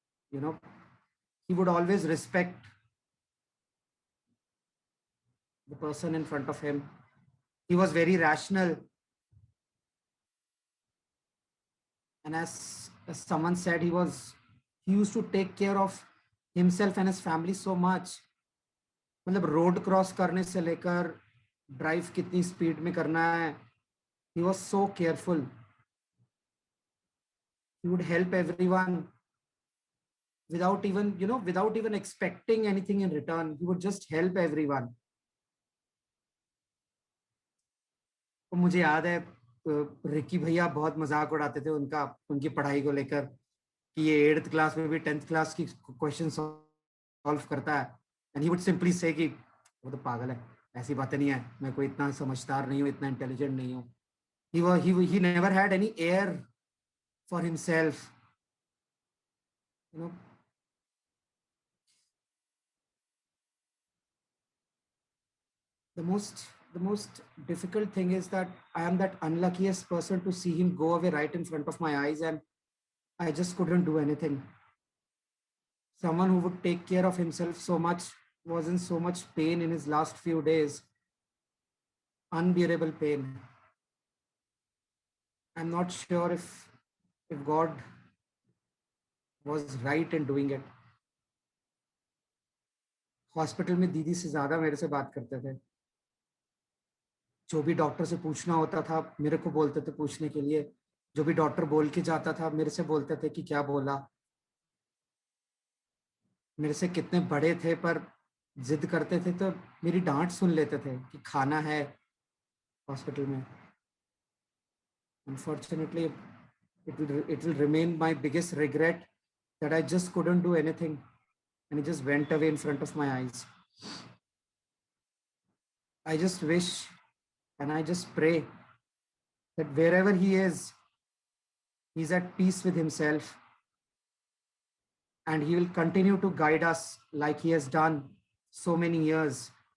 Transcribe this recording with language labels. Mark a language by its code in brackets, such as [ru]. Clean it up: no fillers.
[en] He would always respect the person in front of him. He was very rational. And as someone said, he used to take care of himself and his family so much. [hi] मतलब road cross करने से लेकर drive कितनी speed में करना है, [en] he was so careful. He would help everyone without even expecting anything in return. He would just help everyone. [hi] तो मुझे याद है रिकी भैया बहुत मजाक उड़ाते थे उनकी पढ़ाई को लेकर कि ये 8th क्लास में भी 10th क्लास की क्वेश्चन सॉल्व करता है. [en] And he would simply say [hi] कि वो तो पागल है, ऐसी बातें नहीं है, मैं कोई इतना समझदार नहीं हूँ, इतना इंटेलिजेंट नहीं हूँ. [en] He never had any air for himself. The most difficult thing is that I am that unluckiest person to see him go away right in front of my eyes, and I just couldn't do anything. Someone who would take care of himself so much was in so much pain in his last few days. Unbearable pain. I'm not sure if God was right in doing it. [hi] Hospital में दीदी से ज्यादा मेरे से बात करते थे. जो भी डॉक्टर से पूछना होता था मेरे को बोलते थे पूछने के लिए. जो भी डॉक्टर बोल के जाता था मेरे से बोलते थे कि क्या बोला. मेरे से कितने बड़े थे पर जिद करते थे तो मेरी डांट सुन लेते थे कि खाना है हॉस्पिटल में. [en] Unfortunately, it will remain my biggest regret that I just couldn't do anything and he just went away in front of my eyes. I just wish and I just pray that wherever he is, he's at peace with himself and he will continue to guide us like he has done so many years.